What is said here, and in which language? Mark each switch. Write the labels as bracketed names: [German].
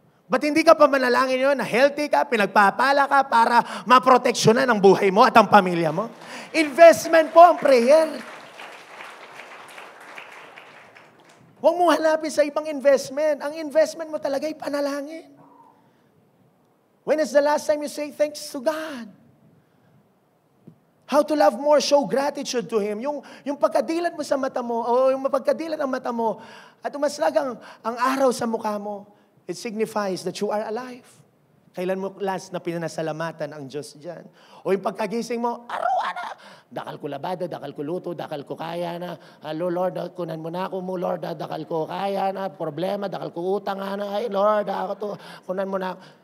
[Filipino] Ba't hindi ka pa manalangin yun na healthy ka, pinagpapala ka para maproteksyonan ang buhay mo at ang pamilya mo? Investment po ang prayer. Huwag mo hanapin sa ibang investment. Ang investment mo talaga ay panalangin. [English] When is the last time you say thanks to God? How to love more, show gratitude to Him. [Filipino] Yung pagkadilat mo sa mata mo, o yung pagkadilat ng mata mo, at umaslag ang araw sa mukha mo, [English] it signifies that you are alive. [Filipino] Kailan mo last na pinasalamatan ang Diyos dyan? O yung pagkagising mo, araw-araw, [Pampanga] dakal ko labada, dakal ko luto, [Filipino] dakal ko kaya na, Lord, kunan mo na ako mo, Lord, dakal ko kaya na, problema, dakal ko utang na, ay Lord, kunan mo na.